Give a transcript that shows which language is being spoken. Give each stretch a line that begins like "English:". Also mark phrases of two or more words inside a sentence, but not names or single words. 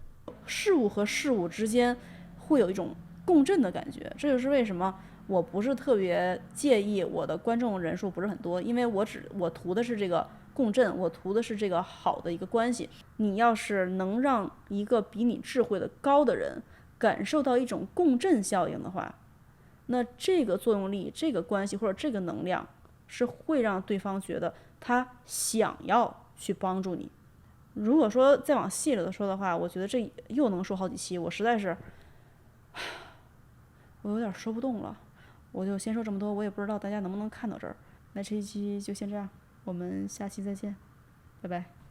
Chinese: 事物和事物之間會有一種共振的感覺，這就是為什麼我不是特別介意我的觀眾人數不是很多，因為我圖的是這個共振，我圖的是這個好的一個關係。你要是能讓一個比你智慧的高的人感受到一種共振效應的話，那這個作用力、這個關係或者這個能量是會讓對方覺得他想要去幫助你。如果说再往細了的说的话，我觉得这又能说好几期，我实在是我有点说不动了。我就先说这么多，我也不知道大家能不能看到这儿。那这一期就先这样，我们下期再见，拜拜。